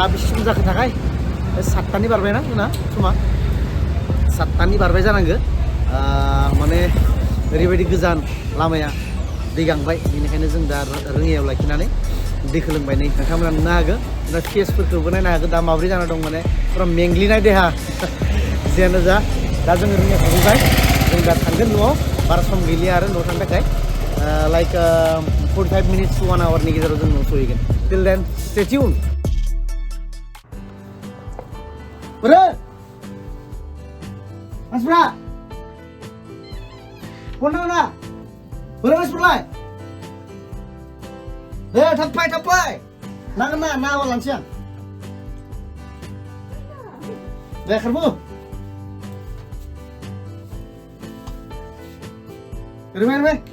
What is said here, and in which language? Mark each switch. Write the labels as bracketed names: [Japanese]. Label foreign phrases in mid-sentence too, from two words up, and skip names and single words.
[Bodo] बेसे सम जाखो थाखाय 7टानि बारबायना जोंना समा 7टानि बारबाय जानांगौ माने ओरैबायदि गोजान लामाया दै गांबाय बेनिखायनो जों दा रोङियाव लाखिनानै दैखौ लोंबाय नै नोंथांमोना नुनो हागोन दा फेसफोरखौबो नायनो हागोन दा माबोरै जाना दं माने फुरा मेंग्लिनाय देहा जियानो जा दा जोङो रोङियाव सफैबाय जों दा थांगोन न'आव बारा सम गैलिया आरो न'आव थांनो थाखाय [English] like 45 minutes to 1 hour [Bodo] नि गेजेराव जों न'आव सहैगोन [English] till then stay tune [Bodo] बोरो मानसिफ्रा फन नाङा ना बोरो मानसिफोरलाय दे थाब फै नांगोन ना नाङाबा लांसै आं दे खारबो Remember?